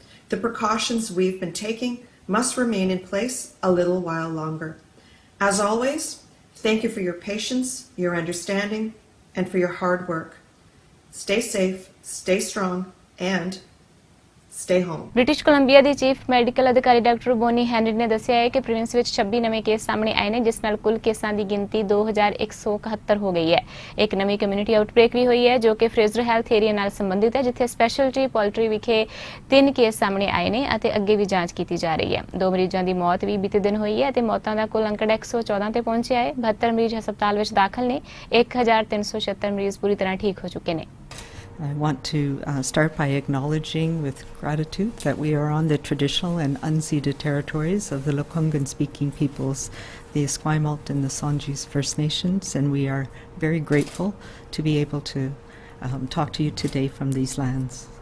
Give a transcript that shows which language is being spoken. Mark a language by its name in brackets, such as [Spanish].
[English] The precautions we've been taking must remain in place a little while longer. As always, thank you for your patience, your understanding, and for your hard work. Stay safe, stay strong, and stay home. [Punjabi] British Columbia ਦੀ chief medical ਅਧਿਕਾਰੀ doctor Boney Henry ਨੇ ਦੱਸਿਆ ਹੈ ਕਿ province ਵਿੱਚ 26 ਨਵੇਂ case ਸਾਹਮਣੇ ਆਏ ਨੇ, ਜਿਸ ਨਾਲ ਕੁੱਲ ਕੇਸਾਂ ਦੀ ਗਿਣਤੀ 2171 ਹੋ ਗਈ ਹੈ। ਇੱਕ ਨਵੀਂ ਕਮਿਊਨਿਟੀ ਆਊਟਬ੍ਰੇਕ ਵੀ ਹੋਈ ਹੈ ਜੋ ਕਿ ਫਰੇਜ਼ਰ ਹੈਲਥ ਏਰੀਆ ਨਾਲ ਸੰਬੰਧਿਤ ਹੈ, ਜਿੱਥੇ ਸਪੈਸ਼ਲਟੀ ਪੋਲਟਰੀ ਵਿਖੇ 3 ਕੇਸ ਸਾਹਮਣੇ ਆਏ ਨੇ ਅਤੇ ਅੱਗੇ ਵੀ ਜਾਂਚ ਕੀਤੀ ਜਾ ਰਹੀ ਹੈ। 2 ਮਰੀਜ਼ਾਂ ਦੀ ਮੌਤ ਵੀ ਬੀਤੇ ਦਿਨ ਹੋਈ ਹੈ ਅਤੇ ਮੌਤਾਂ ਦਾ ਕੁੱਲ ਅੰਕੜਾ 114 ਤੇ ਪਹੁੰਚਿਆ ਹੈ। 72 ਮਰੀਜ਼ ਹਸਪਤਾਲ ਵਿੱਚ ਦਾਖਲ ਨੇ। 1376 ਮਰੀਜ਼ ਪੂਰੀ ਤਰ੍ਹਾਂ ਠੀਕ ਹੋ ਚੁੱਕੇ ਨੇ। [English] I want to start by acknowledging with gratitude that we are on the traditional and unceded territories of the Lekwungen-speaking peoples, the Esquimalt and the Songhees First Nations, and we are very grateful to be able to talk to you today from these lands.